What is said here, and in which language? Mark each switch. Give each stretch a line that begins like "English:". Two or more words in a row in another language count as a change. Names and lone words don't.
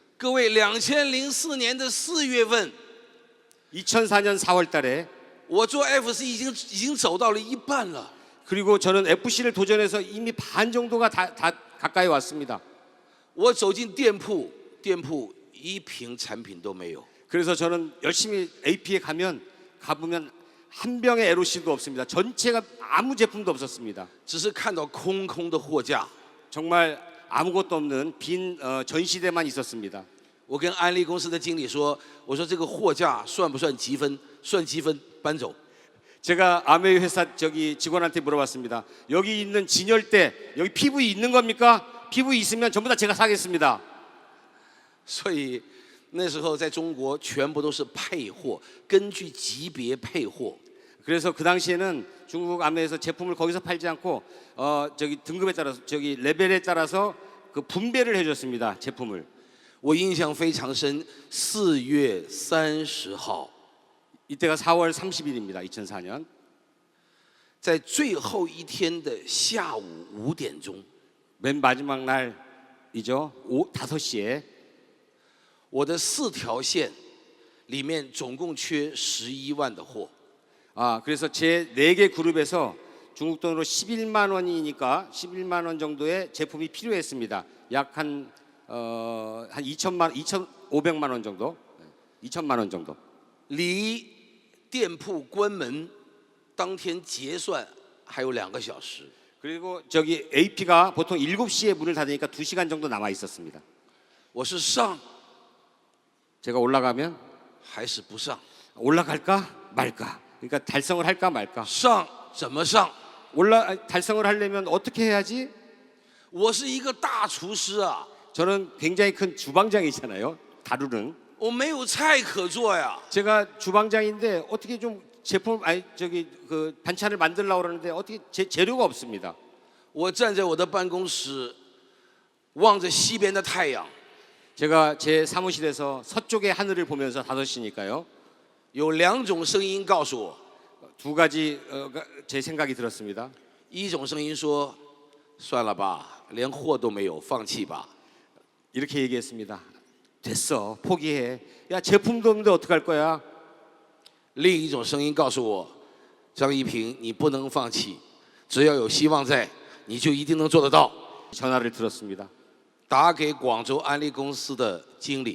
Chinese: 各位，2004年的4月份，
Korean: 2004년 4월 달에
Chinese: 我做 FC 已经走到了一半了。
Korean: 그리고 저는 FC를 도전해서 이미 반 정도가 다 가까이 왔습니다.
Chinese: 我走进店铺，店铺一瓶产品都没有。
Korean: 그래서 저는 열심히 AP에 가보면 한 병의 LOC도 없습니다. 전체가 아무 제품도 없었습니다.
Chinese: 只是看到空空的货架。
Korean: 정말 아무것도 없는 빈 전시대만 있었습니다.
Chinese: 我跟安利公司的经理说：“我说这个货架算不算积分？算积分搬走。”
Korean: 제가 아메이 회사 직원한테 물어봤습니다. 여기 있는 진열대 여기 PV 있는 겁니까? PV 있으면 전부 다 제가 사겠습니다.
Chinese: 所以那时候在中国全部都是配货，根据级别配货。
Korean: 그래서 그 당시에는 중국 아메에서 제품을 거기서 팔지 않고 등급에 따라서 레벨에 따라서 그 분배를 해줬습니다. 제품을.
Chinese: 我印象非常深，4月30号，
Korean: 이때가 4월 30일입니다. 2004년.
Chinese: 在最后一天的下午5点钟，
Korean: 맨 마지막 날이죠. 5시에
Chinese: 我的4条线里面总共缺11万的货。
Korean: 그래서 제 4개 그룹에서 중국 돈으로 11만 원이니까 11만 원 정도의 제품이 필요했습니다. 약 한 2,500만 원 정도, 2천만 원 정도.
Chinese: 离店铺关门当天结算还有2个小时。
Korean: 그리고 AP가 보통 7시에 문을 닫으니까 2시간 정도 남아 있었습니다.
Chinese: 我是上
Korean: 제가 올라가면
Chinese: 还是不上？
Korean: 올라갈까 말까. 그러니까 달성을 할까 말까.
Chinese: 上怎么上？
Korean: 달성을 하려면 어떻게 해야지?
Chinese: 我是一个大厨师啊，
Korean: 저는 굉장히 큰 주방장이잖아요. 다루는.
Chinese: 我没有菜可做呀。
Korean: 제가 주방장인데 어떻게 좀 반찬을 만들려고 그러는데 어떻게 재료가 없습니다.
Chinese: 我站在我的办公室，望着西边的太阳，
Korean: 제가 제 사무실에서 서쪽의 하늘을 보면서 5시니까요.
Chinese: 有2种声音告诉我，
Korean: 두 가지 제 생각이 들었습니다.
Chinese: 一种声音说：“算了吧，连货都没有，放弃吧。”
Korean: 이렇게 얘기했습니다. 됐어, 포기해. 야, 제품도 없는데 어떡할 거야?
Chinese: 另一种声音告诉我：“张一平，你不能放弃，只要有希望在，你就一定能做得到。”
Korean: 전화를 들었습니다.
Chinese: 打给广州安利公司的经理，